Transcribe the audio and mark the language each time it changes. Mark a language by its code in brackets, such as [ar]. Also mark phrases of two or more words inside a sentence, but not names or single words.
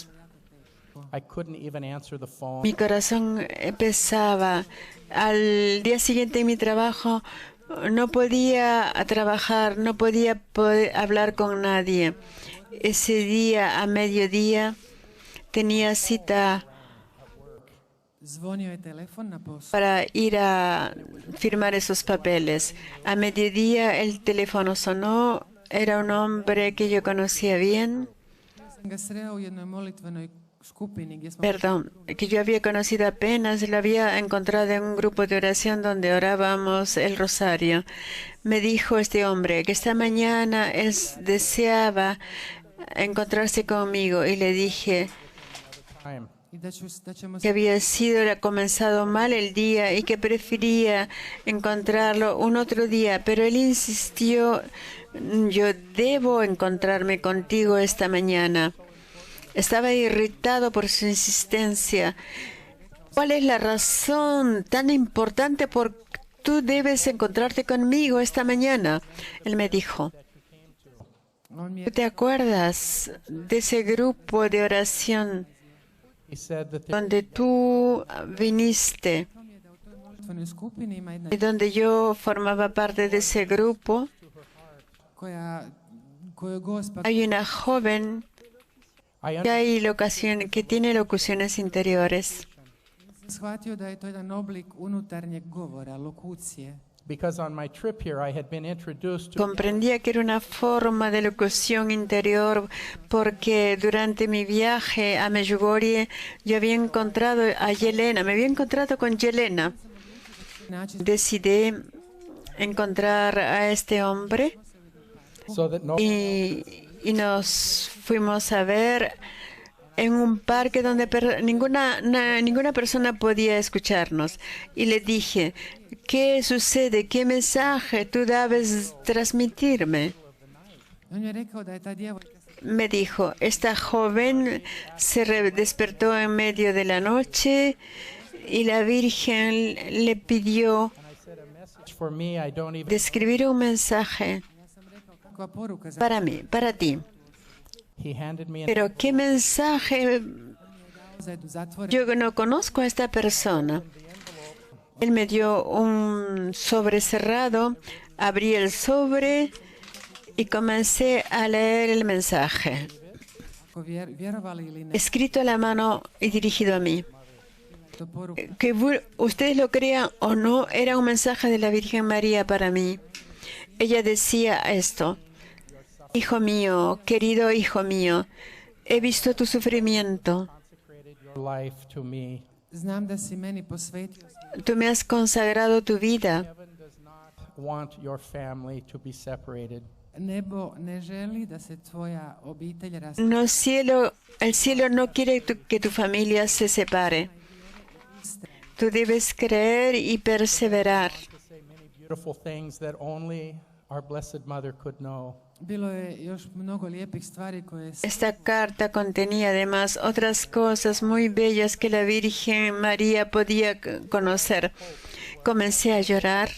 [en] I couldn't even answer the phone. [es] Mi corazón pesaba. Al día siguiente en mi trabajo no podía trabajar, no podía hablar con nadie. Ese día a mediodía tenía cita [hr] zvonio je telefon na poslu. [es] para ir a firmar esos papeles. A mediodía el teléfono sonó. Era un hombre que yo conocía bien. [hr] Sam ga sreo u jednoj molitvenoj skupini gdje smo [es] Perdón, que yo había conocido apenas, lo había encontrado en un grupo de oración donde orábamos el rosario. Me dijo este hombre que esta mañana él deseaba encontrarse conmigo y le dije [en] Time. [hr] i da ćemo [es] que había comenzado mal el día y que prefería encontrarlo un otro día, pero él insistió, yo debo encontrarme contigo esta mañana. Estaba irritado por su insistencia. ¿Cuál es la razón tan importante por que tú debes encontrarte conmigo esta mañana? Él me dijo, [hr] on mi je [es] ¿tú te acuerdas de ese grupo de oración [en] He said that [es] donde tú viniste [hr] u molitvenoj skupini ima jedna [es] y donde yo formaba parte de ese grupo? [hr] koju Gospa [es] Hay una joven que tiene locuciones interiores. [hr] shvatio da je to jedan oblik unutarnjeg govora, lokucije. [en] because on my trip here I had been introduced to [es] Comprendía que era una forma de locución interior porque durante mi viaje a Medjugorje yo había encontrado a Yelena, me había encontrado con Yelena. [hr] Način [es] Decidí encontrar a este hombre [en] so that no [es] y nos fuimos a ver en un parque donde ninguna persona podía escucharnos. Y le dije, ¿qué sucede? ¿Qué mensaje tú debes transmitirme? [hr] on je rekao da je ta djevojka [es] Me dijo, esta joven se despertó en medio de la noche y la Virgen le pidió [en] for me I don't even [es] de escribir un mensaje [hr] kakva poruka za [es] para mí, para ti. [en] he handed me an [es] Pero ¿qué mensaje? [hr] zajedno zatvore. [es] Yo no conozco a esta persona. Él me dio un sobre cerrado, abrí el sobre y comencé a leer el mensaje, [hr] Ako vjerovali ili ne, [es] escrito a la mano y dirigido a mí. [hr] to poruka [es] Que ustedes lo crean o no, era un mensaje de la Virgen María para mí. Ella decía esto: Hijo mío, querido hijo mío, he visto tu sufrimiento. [en] consecrated your life to me. [hr] znam da si meni posvetio. [es] Tú me has consagrado tu vida. [en] Heaven does not want your family to be separated. [hr] Nebo ne želi da se tvoja obitelj [es] No, el cielo no quiere que tu familia se separe. Tú debes creer y perseverar. [en] To say many beautiful things that only our Blessed Mother could know. [hr] Bilo je još mnogo lijepih stvari koje [es] Esta carta contenía además otras cosas muy bellas que la Virgen María podía conocer. Comencé a llorar.